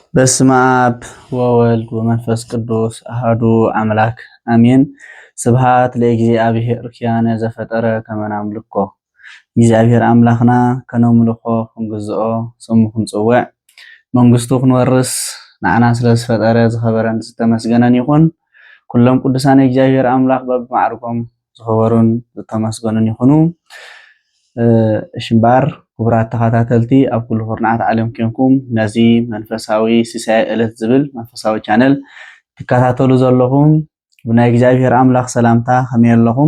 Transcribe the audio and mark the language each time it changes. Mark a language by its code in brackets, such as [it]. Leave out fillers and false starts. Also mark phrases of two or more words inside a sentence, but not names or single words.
[gez] በስመ አብ ወወልድ ወመንፈስ ቅዱስ አሐዱ አምላክ አሜን። ስብሐት ለእግዚአብሔር ኪያነ ዘፈጠረ ከመ ናምልኮ። [ti] እግዚአብሔር አምላኽና ከነምልኮ ክንግዝኦ ስሙ ክንጽውዕ መንግስቱ ክንወርስ ንዓና ስለ ዝፈጠረ ዝኸበረን ዝተመስገነን ይኹን። ኩሎም ቅዱሳን እግዚአብሔር አምላኽ በብማዕርጎም ዝኸበሩን ዝተመስገኑን ይኹኑ። እሽምባር ክቡራት ተኸታተልቲ ኣብ ኩሉ ኩርናዓት ዓለም ኮይንኩም ነዚ መንፈሳዊ ሲሳይ ዕለት ዝብል መንፈሳዊ ቻነል ትከታተሉ ዘለኹም ብናይ እግዚአብሔር አምላኽ ሰላምታ ከመይ ኣለኹም?